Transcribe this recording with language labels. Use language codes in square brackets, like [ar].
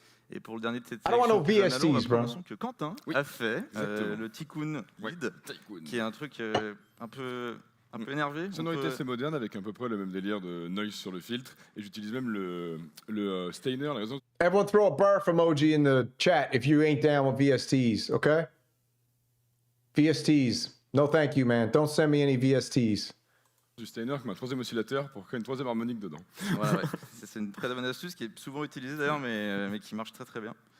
[fr] Et pour le dernier de cette [en] I don't want no [fr] sélection, on va [en] VSTs, bro. [fr] un son que Quentin a fait, le Tycoon Lead, qui est un truc un peu énervé. Sonorité assez moderne avec à peu près le même délire de noise sur le filtre. Et j'utilise même le Stainer, la raison. [en] Everyone throw a barf emoji in the chat if you ain't down with VSTs, okay? VSTs. No thank you, man. Don't send me any VSTs. [fr] Du Stainer qui met un 3e oscillateur pour créer une 3e harmonique dedans. Voilà, ouais. C'est une très bonne astuce qui est souvent utilisée d'ailleurs, mais qui marche très très bien.